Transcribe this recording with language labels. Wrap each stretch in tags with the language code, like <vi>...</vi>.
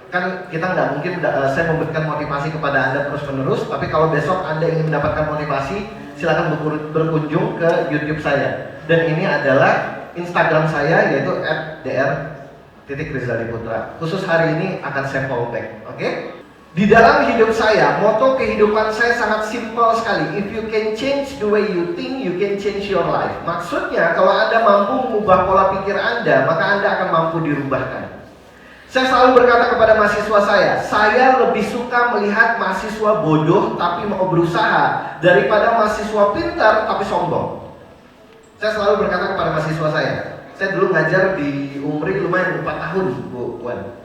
<id>Kan kita nggak mungkin saya memberikan motivasi kepada Anda terus-menerus, tapi kalau besok Anda ingin mendapatkan motivasi, silakan berkunjung ke YouTube saya. Dan ini adalah Instagram saya yaitu @dr.rizaliputra. Khusus hari ini akan saya follow back, oke? Di dalam hidup saya, moto kehidupan saya sangat simpel sekali.</id> <en>If you can change the way you think, you can change your life.</en> <id>Maksudnya, kalau Anda mampu mengubah pola pikir Anda, maka Anda akan mampu dirubahkan. Saya selalu berkata kepada mahasiswa saya lebih suka melihat mahasiswa bodoh tapi mau berusaha daripada mahasiswa pintar tapi sombong. Saya selalu berkata kepada mahasiswa saya dulu ngajar di Umri lumayan 4 tahun, Bu Wan.</id>